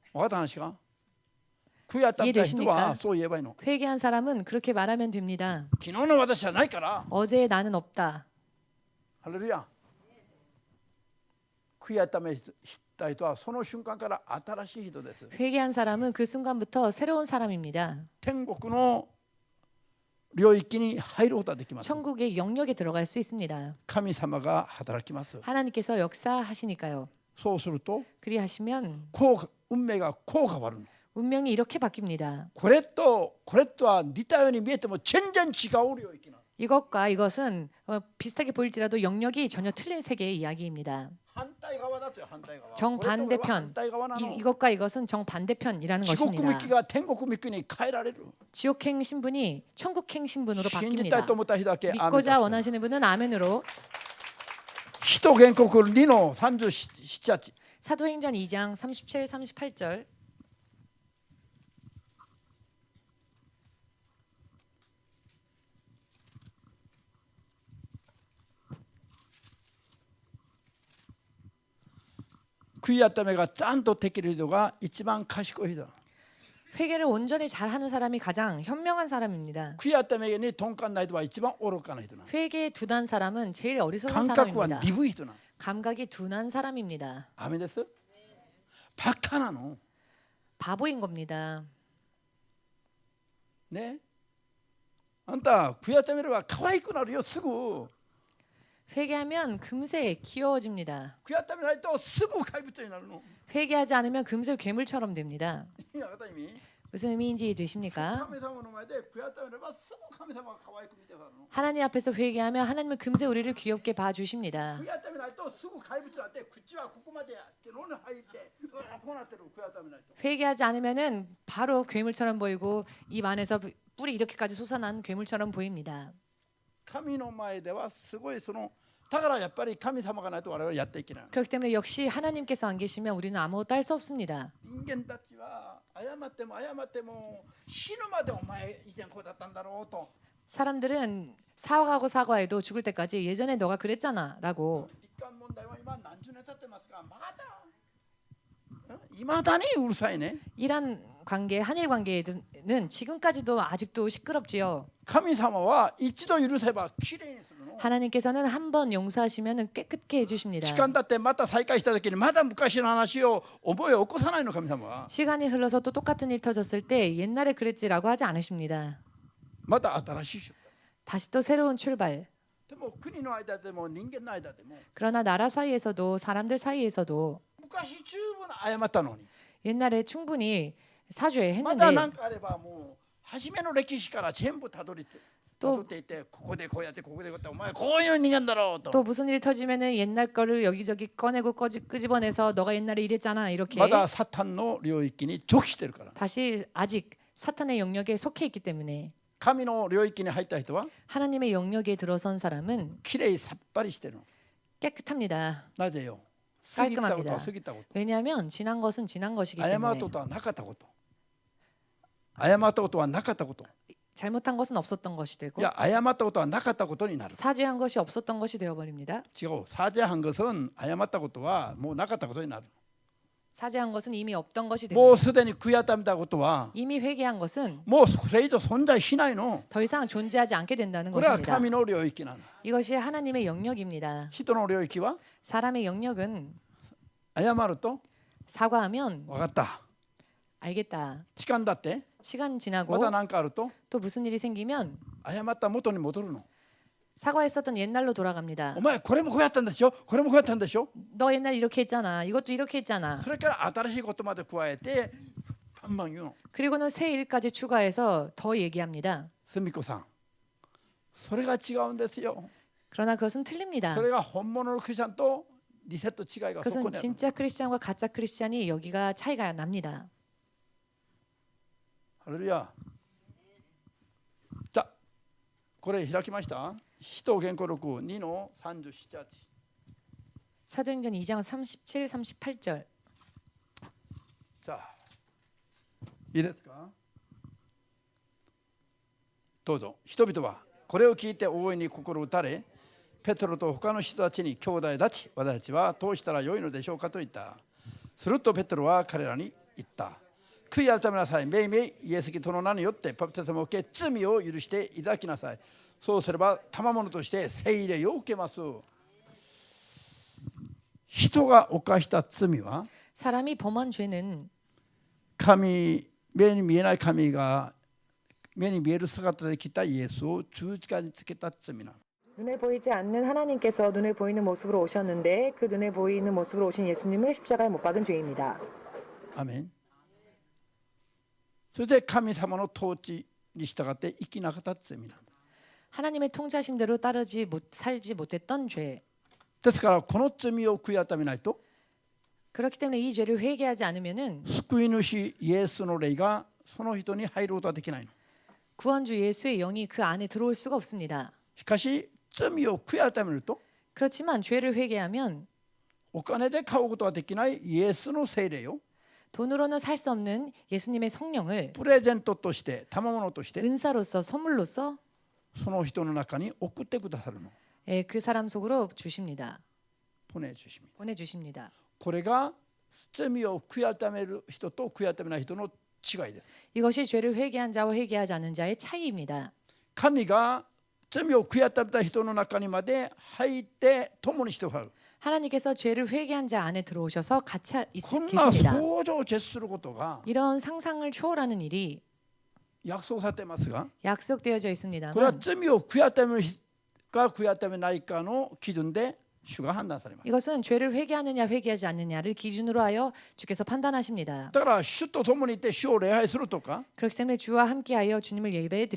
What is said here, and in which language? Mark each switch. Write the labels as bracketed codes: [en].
[ja] 分かった話か? 悔い改めた人はそう言えばいいの。 [ko] 회개한 사람은 그렇게 말하면 됩니다. [ja] 昨日の私はないから。 [ko] 어제의 나는 없다. [ja] ハレルヤ。悔い改めた人はその瞬間から新しい人です。 [ko] 회개한 사람은 그 순간부터 새로운 사람입니다. [ja] 天国の領域に入ることができます。 [ko] 천국의 영역에 들어갈 수 있습니다. [ja] 神様が働きます。 [ko] 하나님께서 역사하시니까요. [ja] そうすると [ko] 그리하시면 [ja] 運命がこう変わるの。 [ko] 운명이 이렇게 바뀝니다. [ja] これとは似たように見えても全然違う領域なの。 [ko] 이것과 이것은 비슷하게 보일지라도 영역이 전혀 틀린 세계의 이야기입니다. [ja] 反対側だとよ、反対側。 [ko] 정반대편. [ja] 反対側なの。 [ko] 이것과 이것은 정반대편이라는 [ja] 地獄 [ko] 것입니다. [ja] 向きが天国向きに変えられる。 [ko] 지옥행 신분이 천국행 신분으로 [ja] 信じたいと [ko] 바뀝니다. [ja] 思った人だけアーメン [ko] 믿고자 [ja] だす。 [ko] 원하시는 분은 아멘으로. [ja] 使徒原告2の37、8。 [ko] 사도행전 2장 37, 38절. [ja] 悔い改めがちゃんとできる人が一番賢い人だ。 [ko] 회개를 온전히 잘하는 사람이 가장 현명한 사람입니다. [ja] 悔い改めに鈍感な人は一番愚かな人なの。 [ko] 회개에 둔한 사람은 제일 어리석은 [ja] 感覚は [ko] 사람입니다. [ja] 鈍い人なの。 [ko] 감각이 둔한 사람입니다. [ja] アメです。バカなの。 [ko] 바보인 겁니다. [ja] ね。あんた悔い改めれば可愛くなるよすぐ。 [ko] 회개하면 금세 귀여워집니다. [ja] 悔い改めないとすぐ怪物になるの。 [ko] 회개하지 않으면 금세 괴물처럼 됩니다. [ja] いやわかった意味。 [ko] 무슨 의미인지 되십니까? [ja] 神様の前で悔い改めればすぐ神様が可愛く見てくれるの。 [ko] 하나님 앞에서 회개하면 하나님은 금세 우리를 귀엽게 봐주십니다. [ja] 悔い改めないとすぐ怪物になって口はここまでやって喉に入ってこうなってる悔い改めないと。 [ko] 회개하지 않으면은 바로 괴물처럼 보이고 입 안에서 뿔이 이렇게까지 솟아난 괴물처럼 보입니다. [ja] 神の前ではすごいそのだからやっぱり神様がないと我々やっていけない。 [ko] 그렇기 때문에 역시 하나님께서 안 계시면 우리는 아무것도 할 수 없습니다. [ja] 人間たちは謝っても死ぬまでお前以前こうだったんだろうと。 [ko] 사람들은 사과해도 죽을 때까지 예전에 너가 그랬잖아라고. [ja] 日韓問題は今何十年経ってますがまだいまだにうるさいね。 [ko] 이란 관계, 한일 관계는 지금까지도 아직도 시끄럽지요. [ja] 神様は一度許せばきれいにするの。 [ko] 하나님께서는 한 번 용서하시면 깨끗게 [ja] 時 [ko] 해주십니다. [ja] 間だってまた再会した時にまだ昔の話を覚え起こさないの神様は。 [ko] 시간이 흘러서 또 똑같은 일 터졌을 때 옛날에 그랬지라고 하지 않으십니다. [ja] また新しい人。 [ko] 다시 또 새로운 출발. [ja] でも国の間でも人間の間でも [ko] 그러나 나라 사이에서도 사람들 사이에서도 [ja] 昔十分謝ったのに [ko] 옛날에 충분히 [ja] まだ何 [ko] 사죄했는데 [ja] かあればもう初めの歴史から全部たどっていてここでこうやってここでこうやってお前こういう人間だろうと [ko] 또 무슨 일이 터지면은 옛날 거를 여기저기 꺼내고 끄집어내서 너가 옛날에 이랬잖아 이렇게 [ja] まだサタンの領域に直してるから [ko] 다시 아직 사탄의 영역에 속해 있기 때문에 [ja] 神の領域に入った人は [ko] 하나님의 영역에 들어선 사람은 [ja] きれいさっぱりしてるの。 [ko] 깨끗합니다. [ja] なぜよ過ぎたことは [ko] 깔끔합니다. [ja] 過ぎたこと [ko] 왜냐하면 지난 것은 지난 것이기 [ja] 謝った [ko] 때문에 [ja] ことはなかったこと謝ったことはなかったこと [ko] 잘못한 것은 없었던 것이 되고 [ja] いや謝ったことはなかったことになる。 [ko] 사죄한 것이 없었던 것이 되어버립니다. [ja] 違う [ko] 사죄한 것은 [ja] 謝ったことはもうなかったことになる。 [ko] 사죄한 것은 이미 없던 것이 [ja] もう [ko] 됩니다. [ja] すでに悔い改めたことは [ko] 이미 회개한 것은 [ja] もうそれ以上存在しないの。 [ko] 더 이상 존재하지 않게 된다는 [ja] これは [ko] 것입니다. [ja] 神の領域なの。 [ko] 이것이 하나님의 영역입니다. [ja] 人の領域は [ko] 사람의 영역은 [ja] 謝ると [ko] 사과하면 [ja] 分かった。 [ko] 알겠다. [ja] 時間だって [ko] 시간 지나고 [ja] また何かあると [ko] 또 무슨 일이 생기면 [ja] 謝った元に戻るの。 [ko] 사과했었던 옛날로 돌아갑니다. [ja] お前これもこうやったんでしょこれもこうやったんでしょ [ko] 너 옛날 이렇게 했잖아. 이것도 이렇게 했잖아. [ja] それから新しいことまで加えてバンバン言うの。 [ko] 그리고는 새 일까지 추가해서 더 얘기합니다. [ja] すみこさんそれが違うんですよ。 [ko] 그러나 그것은 틀립니다. [ja] それが本物のクリスチャンとリセット違いがそこ [ko] 그것은 [ja] にある。 [ko] 진짜 크리스찬과 가짜 크리스찬이 여기가 차이가 납니다. [ja] ハレルヤ。じゃあこれ開きました。使徒原稿録2の37、8。 사도행전 2장 37, 38절. じゃあいいですか。どうぞ。人々はこれを聞いて大いに心打たれ、ペトロと他の人たちに兄弟たち、私たちはどうしたらよいのでしょうかと言った。するとペトロは彼らに言った。悔い改めなさい。めいめいイエス・キリストの名によってバプテスマを受け罪を許していただきなさい。そうすれば賜物として聖霊を受けます。人が犯した罪は [ko] 사람이 범한 죄는 [ja] 神、目に見えない神が目に見える姿で来たイエスを十字架につけた罪なの。 [ko] 눈에 보이지 않는 하나님께서 눈에 보이는 모습으로 오셨는데 그 눈에 보이는 모습으로 오신 예수님을 십자가에 못 박은 죄입니다. [ja] アメン。それで神様の統治に従って生きなかった罪なの。 [ko] 하나님의 통치하심대로 살지 못했던 죄. [ja] ですからこの罪を悔い改めないと [ko] 그렇기 때문에 이 죄를 회개하지 않으면은 [ja] 救い主イエスの霊がその人に入ることはできないの。 [ko] 구원주 예수의 영이 그 안에 들어올 수가 없습니다. [ja] しかし罪を悔い改めると [ko] 그렇지만 죄를 회개하면 [ja] お金で買うことはできないイエスの聖霊を [ko] 돈으로는 살 수 없는 예수님의 성령을 [ja] プレゼントとして賜物として [ko] 은사로서 선물로서 [ja] その人の中に送ってくださるの。 [ko] 그 사람 속으로 주십니다. 보내주십니다. 보내주십니다. [ja] これが罪を悔い改める人と悔い改めない人の違いです。 [ko] 이것이 죄를 회개한 자와 회개하지 않은 자의 차이입니다. [ja] 神が罪を悔やためた人の中にまで入って共にしてくださる。 [ko] 하나님께서 죄를 회개한 자 안에 들어오셔서 같이 [ja] こんな [ko] 계십니다. [ja] 想像を絶することが [ko] 이런 상상을 초월하는 일이 [ja] 約束されていますが、 [ko] 약속되어져 [ja] これは [ko] 있습니다만 [ja] 罪を悔やためるか悔やためないかの基準で主が判断されます。 [ko] 이것은 죄를 회개하느냐 회개하지 않느냐를 기준으로 하여 주께서 판단하십니다. [ja] だから主と共にいて主を礼拝するとか、 [ko] 그렇기 때문에 주와 함께하여 주님을 예배해